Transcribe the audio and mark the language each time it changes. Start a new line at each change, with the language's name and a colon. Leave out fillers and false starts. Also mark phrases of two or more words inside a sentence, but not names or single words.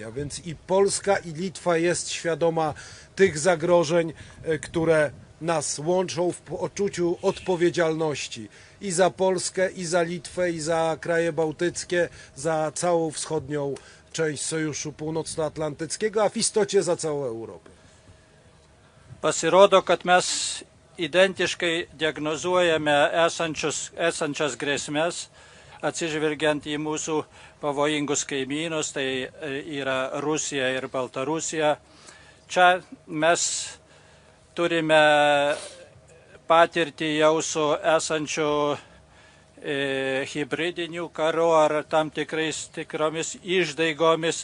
Polish: A więc i Polska, i Litwa jest świadoma tych zagrożeń, które nas łączą w poczuciu odpowiedzialności i za Polskę, i za Litwę, i za kraje bałtyckie, za całą wschodnią część Sojuszu Północnoatlantyckiego, a w istocie za całą Europę.
Lithuanian: Pasirodo, kad mes identiškai diagnozuojame esančias grėsmės, atsižvelgiant į mūsų pavojingus kaimynus, tai yra Rusija ir Baltarusija. Čia mes turime patirtį jau su esančiu hibridiniu karu ar tam tikromis išdaigomis.